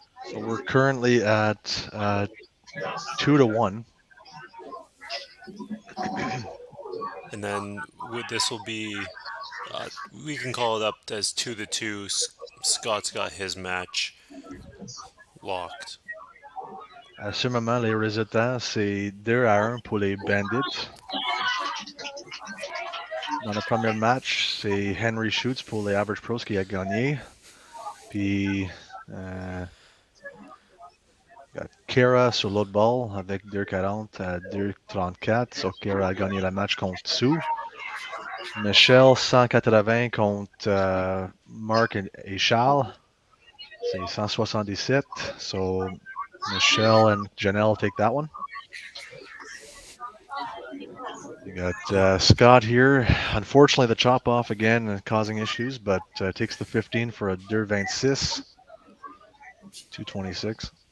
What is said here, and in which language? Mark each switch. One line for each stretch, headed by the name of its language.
English: So we're currently at 2-1. And then this will be, we can call it up as 2-2. Scott's got his match locked.
French: À ce moment, les résultats, c'est 2-1 pour les Bandits. Dans le premier match, c'est Henry Schwartz pour les Average Pros qui a gagné. Puis, Kara sur l'autre ball avec 2,40 à 2,34. So, Kara a gagné le match contre Sue. Michelle, 180 contre Mark et Charles. C'est 177.
English: So, Michelle and Janelle take that one. You got Scott here. Unfortunately, the chop off again causing issues, but takes the 15 for a 2,26. 226.